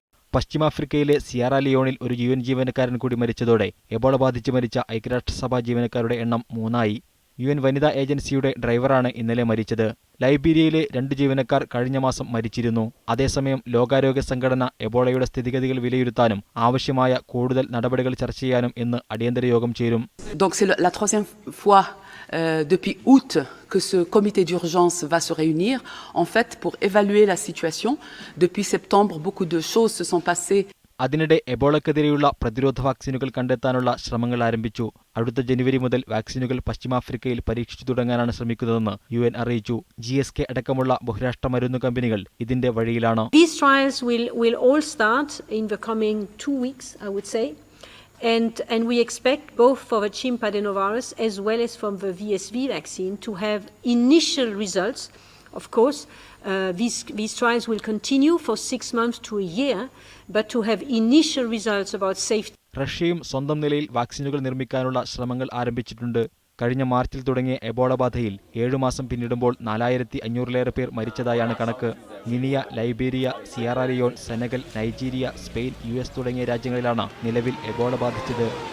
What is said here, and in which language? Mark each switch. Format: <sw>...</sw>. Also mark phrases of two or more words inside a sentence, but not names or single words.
<ml>പശ്ചിമാഫ്രിക്കയിലെ സിയറ ലിയോണിൽ ഒരു UN ജീവനക്കാരൻ കൂടി മരിച്ചതോടെ എബോള ബാധിച്ച് മരിച്ച ഐക്യരാഷ്ട്രസഭാ ജീവനക്കാരുടെ എണ്ണം 3ആയി. UN വനിതാ ഏജൻസിയുടെ ഡ്രൈവറാണ് ഇന്നലെ മരിച്ചത്. ലൈബീരിയയിലെ 2 ജീവനക്കാർ കഴിഞ്ഞ മാസം മരിച്ചിരുന്നു. അതേസമയം ലോകാരോഗ്യ സംഘടന എബോളയുടെ സ്ഥിതിഗതികൾ വിലയിരുത്താനും ആവശ്യമായ കൂടുതൽ നടപടികൾ ചർച്ച ചെയ്യാനും ഇന്ന് അടിയന്തര യോഗം ചേരും.</ml> <fr>Donc c'est la troisième fois depuis août que ce comité d'urgence va se réunir, en fait, pour évaluer la situation. Depuis septembre, beaucoup de choses se sont passées.</fr> <ml>അതിനിടെ എബോളക്കെതിരെയുള്ള പ്രതിരോധ വാക്സിനുകൾ കണ്ടെത്താനുള്ള ശ്രമങ്ങൾ ആരംഭിച്ചു. അടുത്ത ജനുവരി മുതൽ വാക്സിനുകൾ പശ്ചിമാഫ്രിക്കയിൽ പരീക്ഷിച്ചു തുടങ്ങാനാണ് ശ്രമിക്കുന്നതെന്ന് UN അറിയിച്ചു. GSK അടക്കമുള്ള ബഹുരാഷ്ട്ര മരുന്നു കമ്പനികൾ ഇതിന്റെ വഴിയിലാണ്.</ml> <en>These trials will all start in the coming 2 weeks, I would say. And we expect both for the chimp adenovirus as well as from the VSV vaccine to have initial results. Of course, these trials will continue for 6 months to a year, but to have initial results about safety.</en> <ml>റഷ്യയും സ്വന്തം നിലയിൽ വാക്സിനുകൾ നിർമ്മിക്കാനുള്ള ശ്രമങ്ങൾ ആരംഭിച്ചിട്ടുണ്ട്. കഴിഞ്ഞ മാർച്ചിൽ തുടങ്ങിയ എബോള ബാധയിൽ 7 മാസം പിന്നിടുമ്പോൾ 4500-ലേറെ പേർ മരിച്ചതായാണ് കണക്ക്. ഗിനിയ, ലൈബീരിയ, സിയറ ലിയോൺ, സെനഗൽ, നൈജീരിയ, സ്പെയിൻ, US തുടങ്ങിയ രാജ്യങ്ങളിലാണ് നിലവിൽ എബോള ബാധിച്ചത്.</ml>